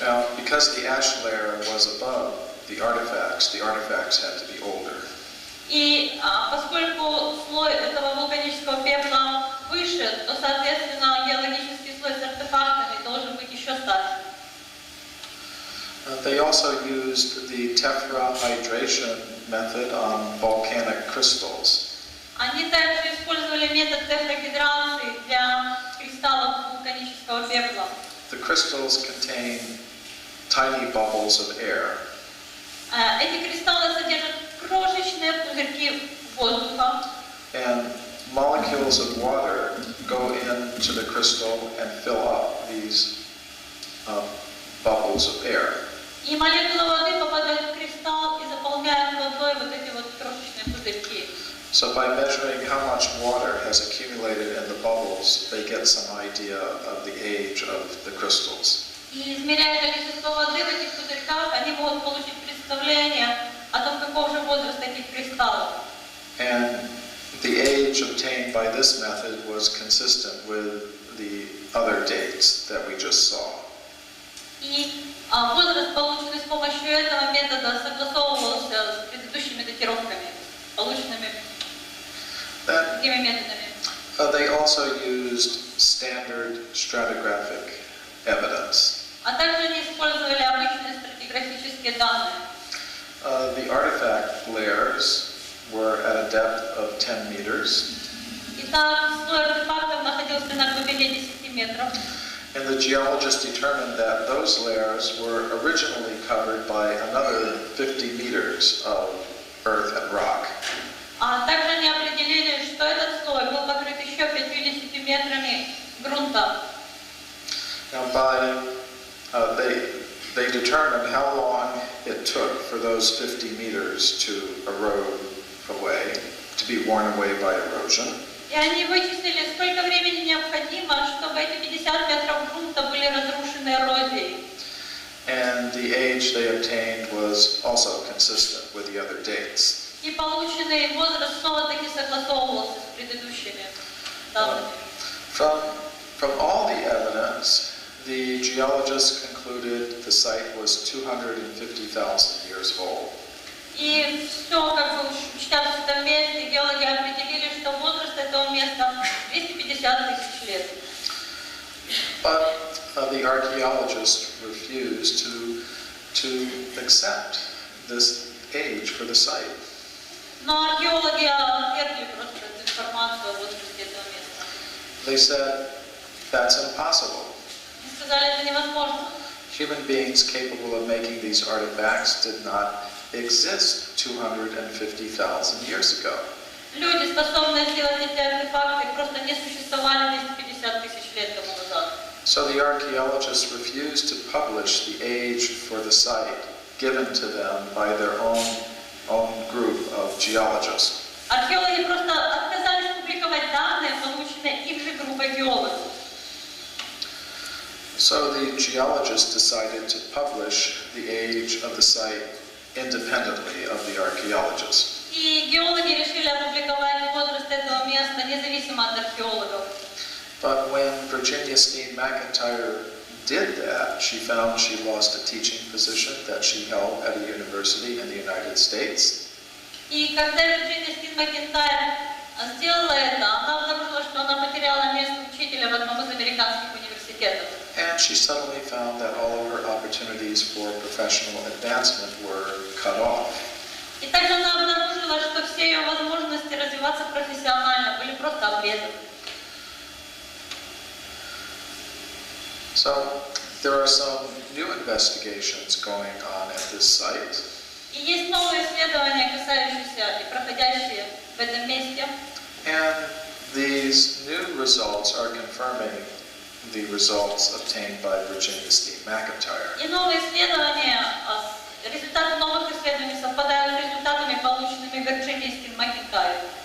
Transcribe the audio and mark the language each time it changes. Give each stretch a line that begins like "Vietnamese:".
English: Now, because the ash layer was above the artifacts had to be older.
Russian: И поскольку слой этого вулканического пепла выше, то, соответственно, геологический слой с артефактами должен быть еще старше.
English: They also used the tetrahydration method on volcanic crystals.
Russian: Они также использовали метод тефрагидрации для кристаллов вулканического пепла.
English: The crystals contain tiny bubbles of air.
Russian: Эти кристаллы содержат крошечные пузырьки воздуха.
English: And molecules of water go into the crystal and fill up these bubbles of air.
Russian: И молекулы воды попадают в кристалл и заполняют водой вот эти вот крошечные пузырьки.
English: So by measuring how much water has accumulated in the bubbles, they get some idea of the age of the crystals.
Russian: И измеряя количество воды в этих пузырьках, они могут получить представление о том, каков же возраст этих кристаллов.
English: And the age obtained by this method was consistent with the other dates that we just saw.
Russian: И возраст, полученный с помощью этого метода, согласовывался с предыдущими датировками, полученными другими методами.
English: They also used standard stratigraphic evidence.
Russian: А также они использовали обычные стратиграфические данные.
English: The artifact layers were at a depth of 10 meters.
Russian: Итак, слой артефактов находился на глубине 10 метров.
English: And the geologist determined that those layers were originally covered by another 50 meters of earth and rock.
Russian: А также они определили, что этот слой был покрыт еще 50 метрами грунта.
English: Now they determined how long it took for those 50 meters to erode away, to be worn away by erosion.
Russian: И они вычислили, сколько времени необходимо, чтобы эти 50 метров грунта были разрушены эрозией.
English: And the age they obtained was also consistent with the other dates.
Russian: И полученный возраст снова-таки согласовывался с предыдущими данными.
English: From all the evidence, the geologists concluded the site was 250,000 years old.
Russian: И все, как бы учтя в этом месте, геологи определили, что возраст этого места 250 тысяч лет.
English: But the archaeologists refused to accept this age for the site.
Russian: Но археологи отвергли просто эту информацию о возрасте этого места.
English: They said, that's impossible.
Russian: Они сказали, это невозможно.
English: Human beings capable of making these artifacts did not exist 250,000 years ago.
Russian: Люди, способные сделать эти артефакты, просто не существовали 250 тысяч лет тому назад.
English: So the archaeologists refused to publish the age for the site given to them by their own group of geologists.
Russian: Археологи просто отказались публиковать данные, полученные их же группой геологов.
English: So the geologists decided to publish the age of the site independently of the archaeologists.
Russian: И геологи решили опубликовать возраст этого места независимо от археологов.
English: But when Virginia Steen McIntyre did that, she found she lost a teaching position that she held at a university in the United States.
Russian: И когда Вирджиния Стин Макентайр сделала это, она обнаружила, что она потеряла место учителя в одном из американских университетов.
English: And she suddenly found that all of her opportunities for professional advancement were cut off.
Russian: И также она обнаружила, что все ее возможности развиваться профессионально были просто обрезаны.
English: So there are some new investigations going on at this site.
Russian: И есть новые исследования, касающиеся и проходящие в этом месте.
English: And these new results are confirming the results obtained by Virginia Steen McIntyre.
Russian: И новые исследования, результаты новых исследований совпадают с результатами, полученными Вирджинией Стин Макентайр.